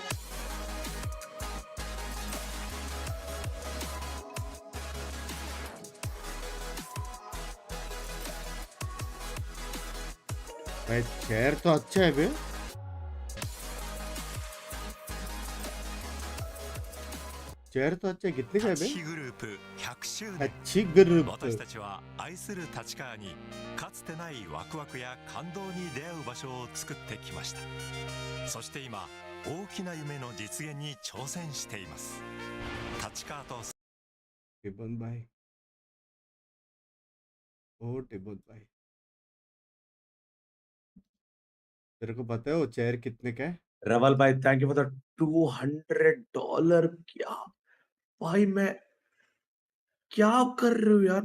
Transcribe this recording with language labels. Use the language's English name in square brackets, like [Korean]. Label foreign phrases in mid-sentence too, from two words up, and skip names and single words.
[Hindi] भाई चेयर तो अच्छा है बे। चेयर तो अच्छा है, कितने का है बे? [Japanese] グループ100周年 [Hindi] अच्छी ग्रुप। [Japanese] 私たちは愛する立川にかつてないワクワクや感動に出会う場所を作ってきました。そして今大きな夢の実現に挑戦しています。立川と [Hindi] टिबन भाई, ओ टिबन भाई, तेरे को पता है वो चेयर कितने का है? [English] रवल भाई, thank you for the $200। [Hindi] क्या भाई, मैं क्या कर रहे हो यार?